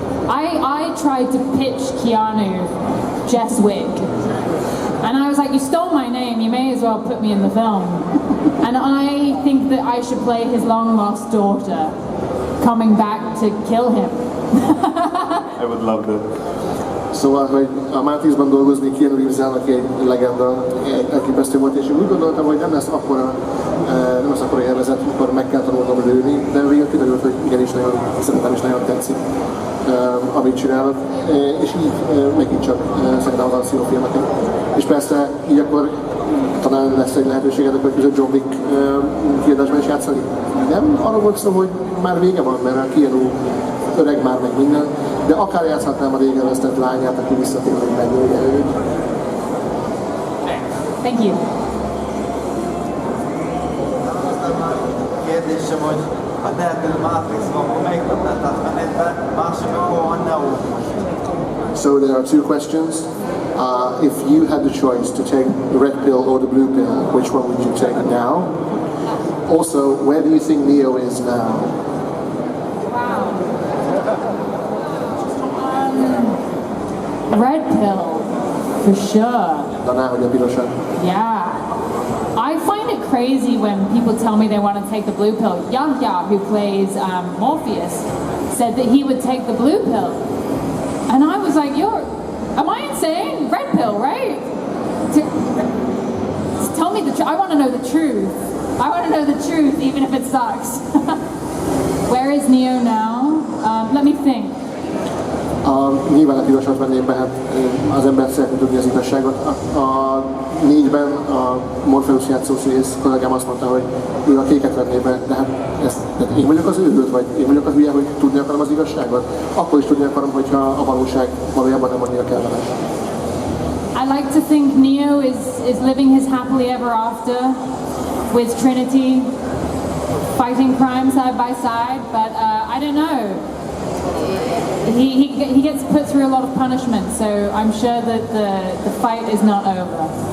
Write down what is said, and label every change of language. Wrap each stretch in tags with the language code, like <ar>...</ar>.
<en>I tried to pitch Keanu Jess Wick, and I was like, you stole my name. You may as well put me in the film. And I think that I should play his long-lost daughter, coming back to kill him. I would love that.</en> <hu>Szóval, hogy a Matrixban dolgozni Keanu Reeves-el, aki egy legenda, elképesztő volt, és én úgy gondoltam, hogy nem lesz akkora élvezet, amikor meg kell tanulnom lőni, de végül kiderült, hogy igenis nagyon szeretem és nagyon tetszik, amit csinálok, és így megint csak szeretem az akciófilmeket. És persze így akkor talán lesz egy lehetőséged a következő John Wick kiadásban is játszani. Nem arra volt szó, hogy már vége van, mert a Keanu öreg már meg minden, de akár játszhatnám a régen vesztett lányát, aki visszatér, hogy megölje őt.</hu> <en>Thank you.</en> <hu>Kérdésem, hogy ha tehetően Matrixban, akkor melyik ötletet vennéd be, másik akkor van Neo.</hu> <en>So there are two questions. If you had the choice to take the red pill or the blue pill, which one would you take now? Also, where do you think Neo is now? Wow. Red pill, for sure. Yeah. I find it crazy when people tell me they want to take the blue pill. Yahya, who plays Morpheus, said that he would take the blue pill. And I was like, am I insane? Red pill, right? Tell me the truth. I want to know the truth. I want to know the truth, even if it sucks. Where is Neo now? Let me think.</en> <hu>Nyilván a pirosat venném be, hát az ember szeretne tudni az igazságot. A 4-ben a Morpheus játszószínész kollégám azt mondta, hogy ő a kéket venné be, de hát én vagyok az őrült, vagy én vagyok a hülye, hogy tudni akarom az igazságot? Akkor is tudni akarom, hogyha a valóság valójában nem annyira kellemes.</hu> <en>I like to think Neo is living his happily ever after with Trinity, fighting crime side by side, but I don't know. He gets put through a lot of punishment, so I'm sure that the fight is not over.</en>